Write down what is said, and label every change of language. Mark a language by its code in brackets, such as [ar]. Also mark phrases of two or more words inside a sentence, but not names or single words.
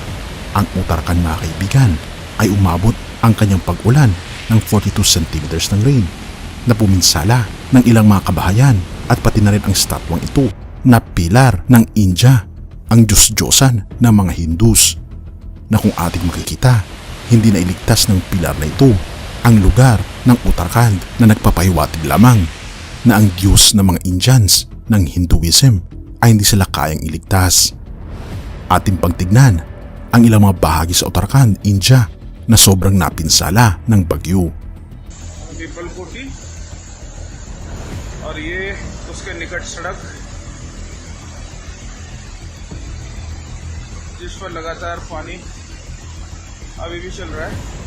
[tl] Ang Uttarakhand mga kaibigan ay umabot ang kanyang pag-ulan ng 42 centimeters ng rain na puminsala ng ilang mga kabahayan at pati na rin ang statwang ito na pilar ng India, ang Diyos-Diyosan ng mga Hindus, na kung ating makikita, hindi na iligtas ng pilar na ito ang lugar ng Uttarakhand na nagpapahiwatig lamang na ang Diyos ng mga Indians ng Hinduism ay hindi sila kayang iligtas. Ating pagtignan ang ilang mga bahagi sa Uttarakhand, India na sobrang napinsala ng bagyo. [hi] पीपलकोटी और ये उसके निकट सड़क जिस पर लगातार पानी अभी भी चल रहा है।